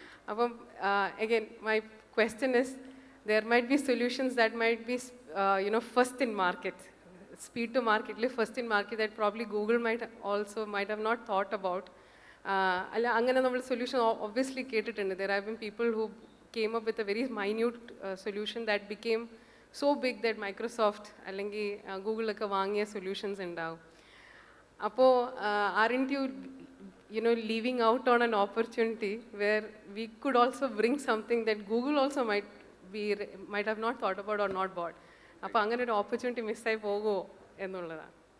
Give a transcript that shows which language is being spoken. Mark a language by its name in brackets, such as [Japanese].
[English] അപ്പം again my question is there might be solutions that might be first in market, speed to മാർക്കറ്റിൽ first in market that probably Google might have not thought about. [Malayalam] അല്ല അങ്ങനെ നമ്മൾ solution obviously കേട്ടിട്ടുണ്ട്. [English] there have been people who came up with a very minute solution that became so big that Microsoft [Malayalam] അല്ലെങ്കിൽ ഗൂഗിളൊക്കെ വാങ്ങിയ solutions ഉണ്ടാവും. [English] അപ്പോൾ aren't you know leaving out on an opportunity where we could also bring something that Google also might have not thought about or not bought? [Malayalam] അപ്പോൾ അങ്ങനെ ഒരു opportunity മിസ്സായി പോകുമോ എന്നുള്ളതാണ്.